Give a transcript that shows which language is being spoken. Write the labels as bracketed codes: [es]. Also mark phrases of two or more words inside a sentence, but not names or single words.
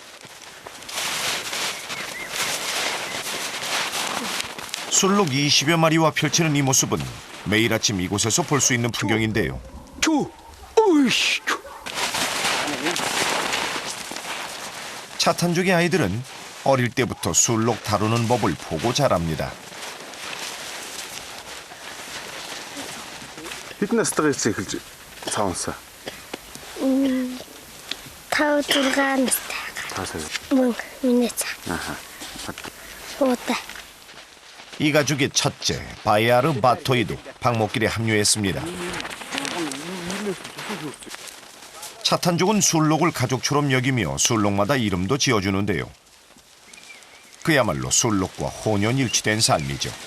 [ko] 술록 20여 마리와 펼치는 이 모습은 매일 아침 이곳에서 볼 수 있는 풍경인데요. 차탄족의 아이들은 어릴 때부터 술록 다루는 법을 보고 자랍니다. [mn] Хэдэн настай эхэлж цаавнасаа? 5-6 настай. 5 сая. Мөн миний цаа. [ko] 아하. [mn] Уутай. [ko] 이 가족의 첫째 바이아르 바토이도 방목길에 합류했습니다. 차탄족은 술록을 가족처럼 여기며 술록마다 이름도 지어주는데요. 그야말로 술록과 혼연일치된 삶이죠.